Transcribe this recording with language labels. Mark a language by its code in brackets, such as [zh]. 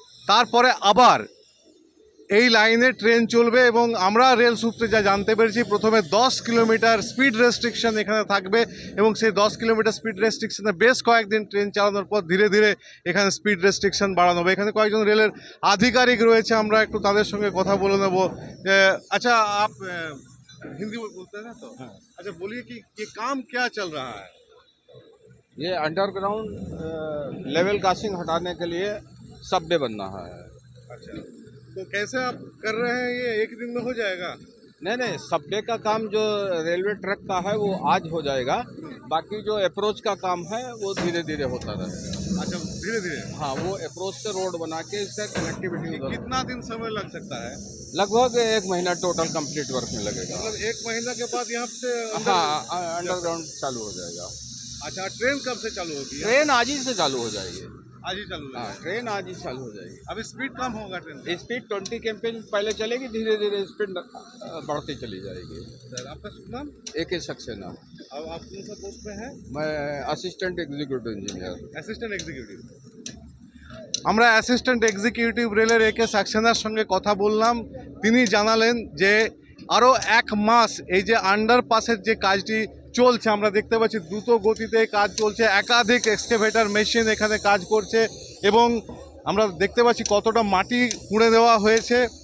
[bn] তারপরে আবার এই লাইনে ট্রেন চলবে। এবং আমরা রেল সূত্রে যা জানতে পেরেছি, প্রথমে 10 কিলোমিটার স্পিড রেস্ট্রিকশন এখানে থাকবে, এবং সেই 10 কিলোমিটার স্পিড রেস্ট্রিকশনে বেশ কয়েকদিন ট্রেন চালানোর পর ধীরে ধীরে এখানে স্পিড রেস্ট্রিকশন বাড়ানো হবে। এখানে কয়েকজন রেলের আধিকারিক রয়েছে, আমরা একটু তাদের সঙ্গে কথা বলে নেব। [hi] আচ্ছা, আপ हिंदी में बोलते हैं ना, तो अच्छा बोलिए कि ये काम क्या चल रहा है? ये अंडरग्राउंड लेवल क्रॉसिंग हटाने के लिए सबवे बनना है। अच्छा, तो कैसे आप कर रहे हैं? ये एक दिन में हो जाएगा? नहीं, सबवे का काम जो रेलवे ट्रैक का है वो आज हो जाएगा। बाकी जो अप्रोच का काम है वो धीरे धीरे होता रहेगा। अच्छा, धीरे धीरे। हाँ, वो अप्रोच से रोड बना के इससे कनेक्टिविटी कितना दिन समय लग सकता है? लगभग 1 महीना टोटल कंप्लीट वर्क में लगेगा। मतलब 1 महीना के बाद यहाँ से हाँ, अंडरग्राउंड चालू हो जाएगा। अच्छा, ट्रेन कब से चालू होगी? ट्रेन आज ही से चालू हो जाएगी। आज ही चालू हाँ, होगी? ट्रेन आज ही चालू हो जाएगी। अभी स्पीड कम होगा ट्रेन का? स्पीड 20 kmph पहले चलेगी, धीरे धीरे स्पीड बढ़ती चली जाएगी। सर, आपका शुभ नाम? AK सक्सेना। अब आप कौन सा पोस्ट पे हैं? मैं assistant executive engineer. [bn] Assistant executive. আমরা অ্যাসিস্ট্যান্ট এক্সিকিউটিভ রেলের AK সাক্সেনার সঙ্গে কথা বললাম। তিনি জানালেন যে আরও 1 মাস এই যে আন্ডারপাসের যে কাজটি চলছে, আমরা দেখতে পাচ্ছি দ্রুত গতিতে কাজ চলছে, একাধিক এক্সকেভেটর মেশিন এখানে কাজ করছে, এবং আমরা দেখতে পাচ্ছি কতটা মাটি খুঁড়ে দেওয়া হয়েছে।